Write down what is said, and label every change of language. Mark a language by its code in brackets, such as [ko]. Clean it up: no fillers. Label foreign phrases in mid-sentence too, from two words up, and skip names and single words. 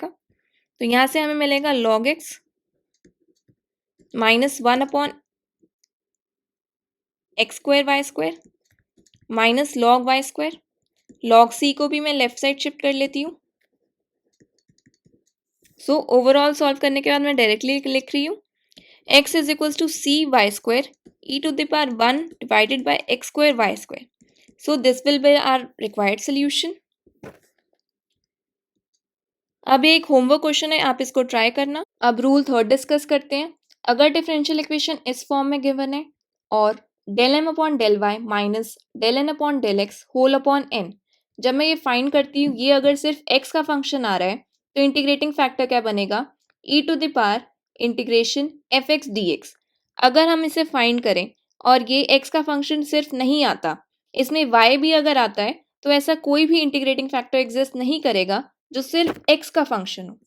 [hi] तो यहाँ से हमें मिलेगा log x माइनस 1/x²y² माइनस log y²। log c को भी मैं [en] left side shift [hi] कर लेती हूँ। [en] so overall solve [hi] करने के बाद मैं डायरेक्टली लिख रही हूँ [en] x is equals to cy² e⁻1 divided by x²y². So this will be our required solution. [hi] अब एक [en] homework question [hi] है, आप इसको ट्राई करना। अब [en] rule third discuss [hi] करते हैं। अगर [en] differential equation [hi] इस फॉर्म में गिवन है और [en] del m upon del y minus del n upon del x whole upon n, [hi] जब मैं ये फाइंड करती हूँ, ये अगर सिर्फ x का फंक्शन आ रहा है तो [en] integrating factor [hi] क्या बनेगा, [en] e⁻ integration f(x) dx. [hi] अगर हम इसे फाइंड करें और ये x का फंक्शन सिर्फ नहीं आता, इसमें y भी अगर आता है, तो ऐसा कोई भी [en] integrating factor exist [hi] नहीं करेगा जो सिर्फ x का फंक्शन हो।